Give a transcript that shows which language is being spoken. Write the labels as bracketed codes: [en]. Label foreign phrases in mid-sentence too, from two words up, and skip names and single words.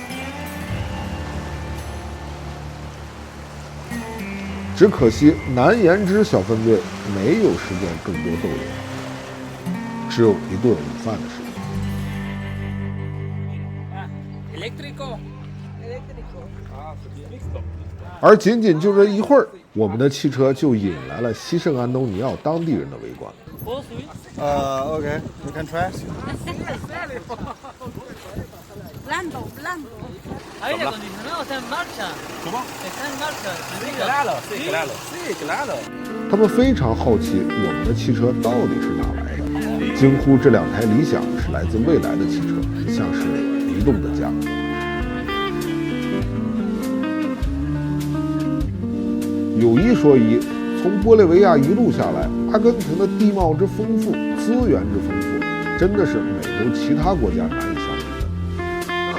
[zh] 只可惜难言之小分队没有时间更多逗留，只有一顿午饭的时间。而仅仅就这一会儿，我们的汽车就引来了西圣安东尼奥当地人的围观。 [en] Okay, you can try. [es] Blando, blando. Aire acondicionado está en marcha. ¿Cómo? Está en marcha. Sí, claro, sí, claro, sí, claro. [zh] 他们非常好奇我们的汽车到底是哪来的，惊呼这2台理想是来自未来的汽车，像是移动的家。有一说一，从玻利维亚一路下来，阿根廷的地貌之丰富，资源之丰富，真的是美洲其他国家难以相比的。